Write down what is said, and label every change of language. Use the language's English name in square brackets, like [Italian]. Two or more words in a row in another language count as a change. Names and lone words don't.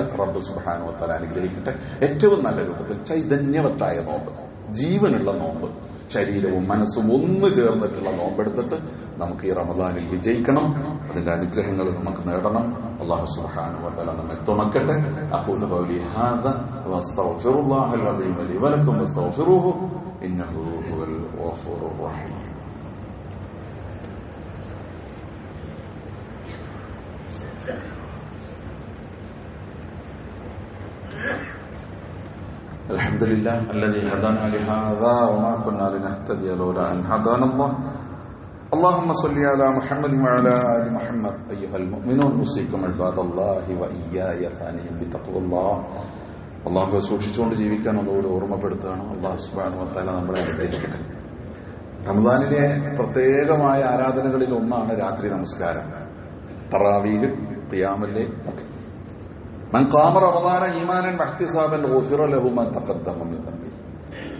[Malayalam] റബ്ബ് [Arabic] سبحانه وتعالى [Malayalam] അനുഗ്രഹിക്കട്ടെ. ഏറ്റവും നല്ല രൂപത്തിൽ ചൈതന്യവത്തായ നോമ്പ്, ജീവനുള്ള നോമ്പ്, ശരീരവും മനസ്സും ഒന്ന് ചേർന്നിട്ടുള്ള നോമ്പെടുത്തിട്ട് നമുക്ക് ഈ റമദാനിൽ വിജയിക്കണം. അതിന്റെ അനുഗ്രഹങ്ങൾ നമുക്ക് നേടണം. [Arabic] الله سبحانه وتعالى [Malayalam] നമ്മെ തുണക്കട്ടെ. [Arabic] أقول قولي هذا وأستغفر الله العظيم لي ولكم واستغفروه إنه هو الغفور الرحيم. الحمد لله الذي هدانا لهذا وما كنا لنهتدي لولا أن هدانا الله. اللهم صل على محمد وعلى آل محمد. أيها المؤمنون أوصيكم عباد الله وإياي ثانيا بتقوى الله. [Malayalam] അള്ളാഹുവെ സൂക്ഷിച്ചുകൊണ്ട് ജീവിക്കാൻ ഒന്നുകൂടി ഓർമ്മപ്പെടുത്തുകയാണ്. അള്ളാഹു [Arabic] سبحانه وتعالى [Malayalam] നമ്മളെ അനുഗ്രഹിക്കട്ടെ. റമദാനിലെ പ്രത്യേകമായ ആരാധനകളിൽ ഒന്നാണ് രാത്രി നമസ്കാരം, തറാവീഹ്, [Arabic] قيام الليل. من قام رمضان إيمانا واحتسابا غفر له ما تقدم من ذنبه.